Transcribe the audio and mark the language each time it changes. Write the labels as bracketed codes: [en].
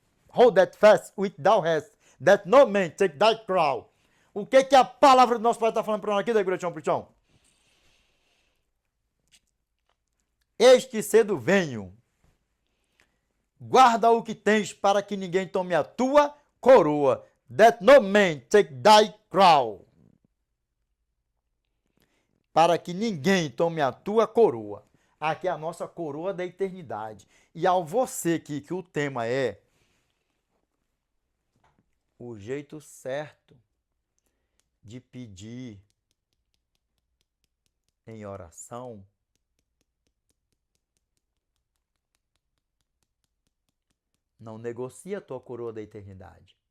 [en] Hold that fast which thou hast, that no man take thy crown. [pt] O que a palavra do nosso Pai está falando para nós aqui, Degretião Pritião? Eis que cedo venho. Guarda o que tens para que ninguém tome a tua coroa. [en] That no man take thy crown. [pt] Para que ninguém tome a tua coroa. Aqui é a nossa coroa da eternidade. E ao você que o tema é o jeito certo de pedir em oração, não negocia a tua coroa da eternidade.